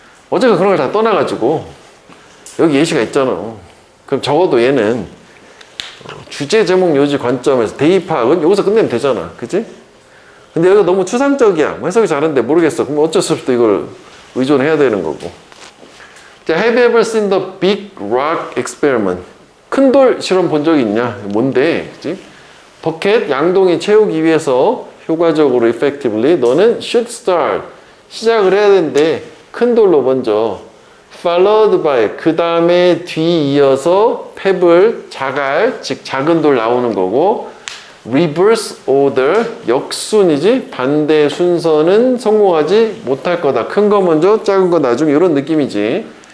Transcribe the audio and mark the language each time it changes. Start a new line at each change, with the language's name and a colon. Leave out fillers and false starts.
Korean: 어제가 그런 걸 다 떠나가지고 여기 예시가 있잖아. 그럼 적어도 얘는 주제 제목 요지 관점에서 대입 파악은 여기서 끝내면 되잖아. 그치? 근데 여기가 너무 추상적이야. 뭐 해석이 잘하는데 모르겠어. 그럼 어쩔 수 없이 또 이걸 의존해야 되는 거고. 자,
English: have you ever seen the big rock experiment?
Korean: 큰 돌 실험 본 적이 있냐? 뭔데? 그치? 버켓 양동이 채우기 위해서 효과적으로 effectively 너는
English: should start
Korean: 시작을 해야 되는데 큰 돌로 먼저
English: followed by
Korean: 그 다음에 뒤이어서 pebble 자갈 즉 작은 돌 나오는 거고
English: reverse order
Korean: 역순이지 반대 순서는 성공하지 못할 거다. 큰 거 먼저 작은 거 나중에 이런 느낌이지.